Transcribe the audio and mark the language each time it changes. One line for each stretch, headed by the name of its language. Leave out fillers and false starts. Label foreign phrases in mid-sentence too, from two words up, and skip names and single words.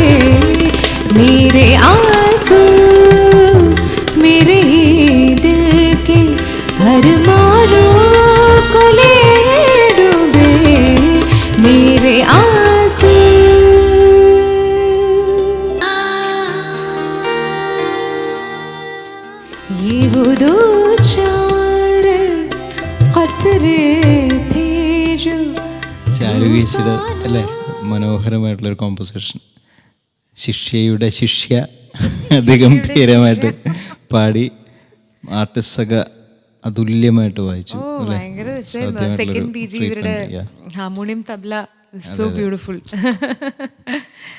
Hindi: मेरे आंसू मेरे ही दिल के अरमानों को ले डूबे। मेरे आंसू ये वो दो चार कतरे थे जो
Malayalam: ചാരുകേശിയുടെ അല്ലേ മനോഹരമായിട്ടുള്ളൊരു കോമ്പോസിഷൻ. ശിഷ്യയുടെ ശിഷ്യ അതിഗംഭീരമായിട്ട് പാടി ആർട്ടിസ്റ്റൊക്കെ അതുല്യമായിട്ട് വായിച്ചു അല്ലേ? ഭയങ്കര രസമായിരുന്നു. സെക്കൻഡ് PG ഇവരുടെ ഹാർമോണിയം തബ്ല
English: so beautiful.